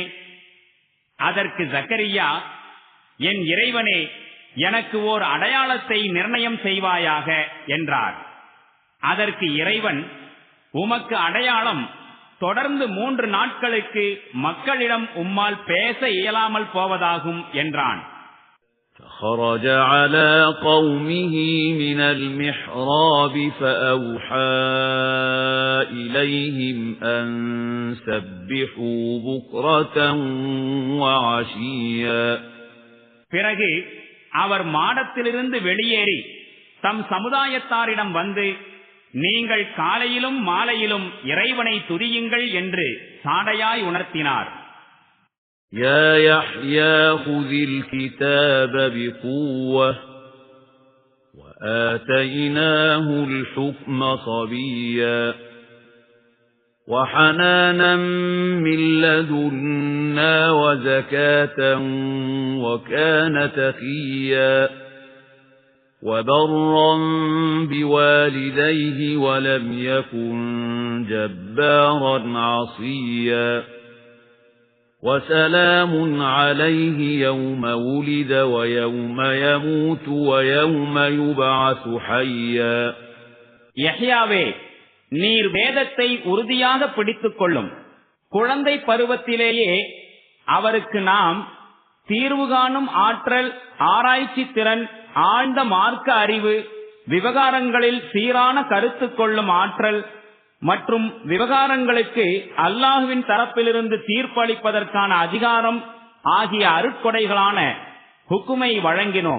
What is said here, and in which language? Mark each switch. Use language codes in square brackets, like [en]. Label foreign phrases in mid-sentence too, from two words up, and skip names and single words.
[ta] அதற்கு ஜக்கரியா, என் இறைவனே, எனக்கு ஓர் அடையாளத்தை நிர்ணயம் செய்வாயாக என்றார். அதற்கு இறைவன், உமக்கு அடையாளம் தொடர்ந்து 3 நாட்களுக்கு மக்களிடம் உம்மால் பேச இயலாமல் போவதாகும் என்றான். [ar] فخرج على قومه من المحراب فأوحى إليهم أن سبحوا بكرة وعشيا. [ta] பிறகு அவர் மாடத்திலிருந்து வெளியேறி தம் சமுதாயத்தாரிடம் வந்து, நீங்கள் காலையிலும் மாலையிலும் இறைவனை துதியுங்கள் என்று சாடையாய் உணர்த்தினார். [ar] يا يحيى خذ الكتاب بقوة وآتيناه الحكم صبيا وحنانا من لدنا وزكاة وكان تقيا وبرا بوالديه ولم يكن جبارا عصيا وسلام عليه يوم ولد ويوم يموت ويوم يبعث حيا. [ta] யஹ்யாவே, நீர் வேதத்தை உறுதியாக பிடித்துக் கொள்ளும். குழந்தை பருவத்திலேயே அவருக்கு நாம் தீர்வு காணும் ஆற்றல், ஆராய்ச்சி திறன், ஆழ்ந்த மார்க்க அறிவு, விவகாரங்களில் சீரான கருத்து கொள்ளும் ஆற்றல் மற்றும் விவகாரங்களுக்கு அல்லாஹ்வின் தரப்பிலிருந்து தீர்ப்பளிப்பதற்கான அதிகாரம் ஆகிய அருட்கொடைகளான ஹுக்குமை வழங்கினோம்.